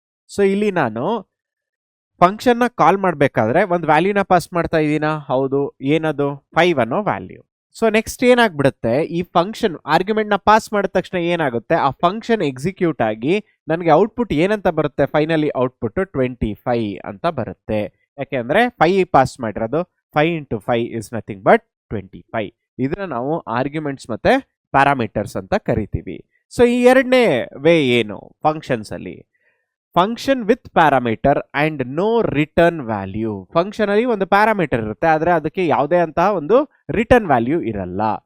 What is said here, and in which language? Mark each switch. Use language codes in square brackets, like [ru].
[kn] So ಇಲ್ಲಿ ನಾನು function ನ ಕಾಲ್ ಮಾಡಬೇಕಾದ್ರೆ ಒಂದು ವ್ಯಾಲ್ಯೂನ ಪಾಸ್ ಮಾಡ್ತಾ ಇದ್ದೀನಾ, ಹೌದು. ಏನದು, 5 ಅನ್ನೋ ವ್ಯಾಲ್ಯೂ. ಸೊ ನೆಕ್ಸ್ಟ್ ಏನಾಗ್ಬಿಡುತ್ತೆ, ಈ ಫಂಕ್ಷನ್ ಆರ್ಗ್ಯುಮೆಂಟ್ ನ ಪಾಸ್ ಮಾಡಿದ ತಕ್ಷಣ ಏನಾಗುತ್ತೆ, ಆ ಫಂಕ್ಷನ್ ಎಕ್ಸಿಕ್ಯೂಟ್ ಆಗಿ ನನಗೆ ಔಟ್ಪುಟ್ ಏನಂತ ಬರುತ್ತೆ, ಫೈನಲಿ ಔಟ್ಪುಟ್ 25 ಅಂತ ಬರುತ್ತೆ. ಯಾಕೆಂದ್ರೆ 5 ಪಾಸ್ ಮಾಡಿರೋದು, [en] 5 into 5 is nothing but 25. [kn] ಇದನ್ನ ನಾವು ಆರ್ಗ್ಯುಮೆಂಟ್ಸ್ ಮತ್ತೆ ಪ್ಯಾರಾಮೀಟರ್ಸ್ ಅಂತ ಕರಿತೀವಿ. ಸೊ ಈ ಎರಡನೇ ವೇ ಏನು, ಫಂಕ್ಷನ್ಸ್ ಅಲ್ಲಿ function with parameter and no return value. Function ಅಲ್ಲಿ ಒಂದು ಪ್ಯಾರಾಮೀಟರ್ ಇರುತ್ತೆ, ಆದ್ರೆ ಅದಕ್ಕೆ ಯಾವುದೇ ಅಂತ ಒಂದು ರಿಟರ್ನ್ ವ್ಯಾಲ್ಯೂ ಇರಲ್ಲ.